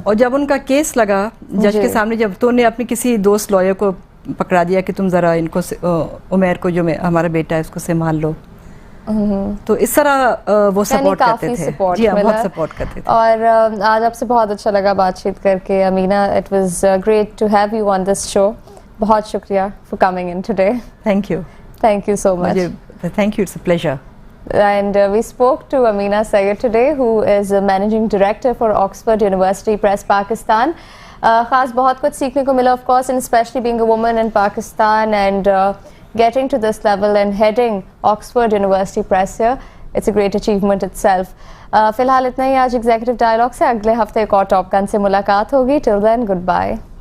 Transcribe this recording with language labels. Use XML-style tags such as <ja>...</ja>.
<ur>اور جب ان کا کیس لگا جج کے سامنے، جب تو نے اپنی کسی دوست لائر کو پکڑا دیا کہ تم ذرا ان کو عمیر کو جو ہمارا بیٹا ہے اس کو سنبھال لو. تو اس طرح وہ سپورٹ کرتے تھے. جی ہاں, بہت سپورٹ کرتے تھے. اور آج آپ سے بہت اچھا لگا بات چیت کر کے امینا.</ur> <en>It was great to have you on this show.</en> <ur>بہت شکریہ</ur> <en>For coming in today. Thank you. Thank you so much. Thank you, it's a pleasure. And we spoke to Amina Syed today, who is a Managing Director for Oxford University Press Pakistan.</en> <ur>خاص بہت کچھ سیکھنے کو ملا,</ur> <en>of course, and especially being a woman in Pakistan and getting to this level and heading Oxford University Press here. It's a great achievement itself.</en> <ur>فی الحال اتنا ہی آج ایگزیکٹو ڈائلاگ سے. اگلے ہفتے ایک اور ٹاپ گن سے ملاقات ہوگی.</ur> <en>Till then, goodbye.</en>